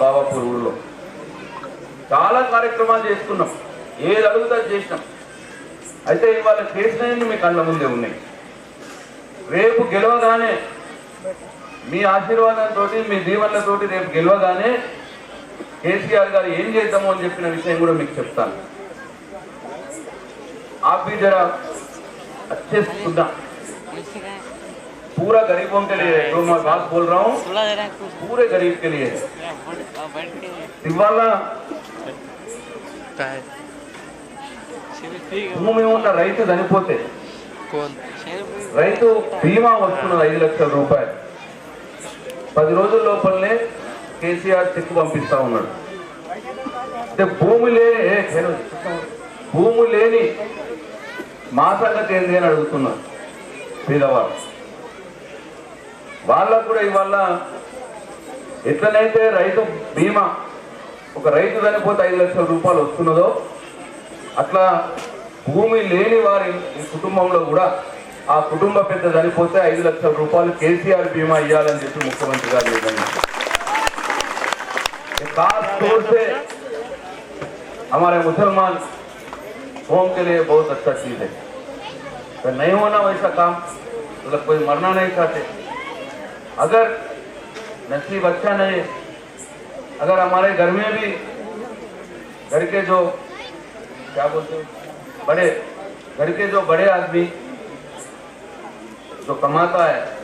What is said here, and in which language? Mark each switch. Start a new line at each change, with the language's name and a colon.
Telugu: బాబాపూర్ ఊళ్ళో చాలా కార్యక్రమాలు చేసుకున్నాం, ఏది అడుగుతా చేసినాం. అయితే ఇవాళ చేసినవి మీ కళ్ళ ముందే ఉన్నాయి. రేపు గెలవగానే మీ ఆశీర్వాదంతో, మీ దీవెనలతోటి రేపు గెలవగానే కేసీఆర్ గారు ఏం చేద్దాము అని చెప్పిన విషయం కూడా మీకు చెప్తాను.
Hindi: आप भी जरा अच्छे से सुनना, पूरा गरीबों के लिए जो मैं बात बोल रहा हूँ पूरे गरीब के लिए है.
Telugu: ఇవాళ భూమి ఉన్న రైతు చనిపోతే రైతు బీమా వస్తున్నది 5 లక్షల రూపాయలు. 10 రోజుల లోపలనే కేసీఆర్ చెక్ పంపిస్తా ఉన్నాడు. అంటే భూమి లేని మా సంగతి ఏంది అని అడుగుతున్నారు పేదవారు. వాళ్ళకు కూడా ఇవాళ ఎట్లనైతే రైతు బీమా ఒక రైతు చనిపోతే 5 లక్షల రూపాయలు వస్తున్నదో, అట్లా భూమి లేని వారి కుటుంబంలో కూడా ఆ కుటుంబ పెద్ద చనిపోతే 5 లక్షల రూపాయలు కేసీఆర్ బీమా ఇవ్వాలని చెప్పి ముఖ్యమంత్రి గారు నిర్ణయించారు.
Hindi: खास तौर से हमारे मुसलमान कौम के लिए बहुत अच्छा चीज है. तो नहीं होना वैसा काम, मतलब कोई मरना नहीं चाहते. अगर नसीब अच्छा नहीं, अगर हमारे घर में भी घर के जो क्या बोलते हैं बड़े, घर के जो बड़े आदमी जो कमाता है,